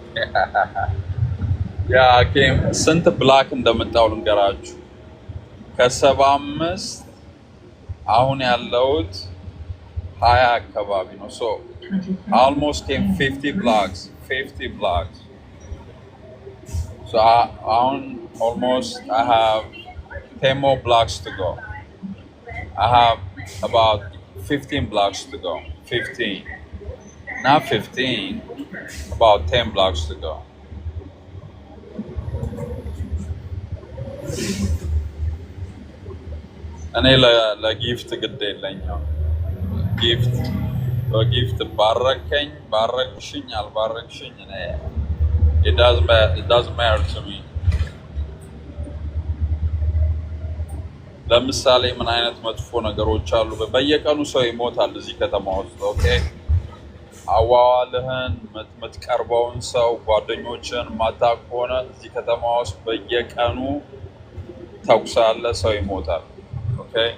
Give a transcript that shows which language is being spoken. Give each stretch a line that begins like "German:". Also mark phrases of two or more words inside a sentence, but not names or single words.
Amharic: ያ ጌም ስንት ብላክ እንደመጣው ልንገራችሁ። ከ75 አሁን ያለውት 20 አካባቢ ነው። ሶ
English: almost came 50 blocks. So on almost I have 10 more blocks to go. I have about 15 blocks to go. 15. Not 15, about 10 blocks to go.
Amharic: እኔ ለጊፍት ግድ የለኝም። ጊፍት በጊፍት ባረክሽኝ አልባረክሽኝ እኔ
English: it doesn't matter to me።
Amharic: ለምሳሌ ምን አይነት መጥፎ ነገሮች አሉ? በየቀኑ ሰው ይሞታል እዚህ ከተማ ውስጥ። ኦኬ አዋዋልህን የምትቀርበውን ሰው ጓደኞችን ማታውቅ ከሆነ እዚህ ከተማ ውስጥ በየቀኑ ተኩስ አለ፣ ሰው ይሞታል። ኦኬ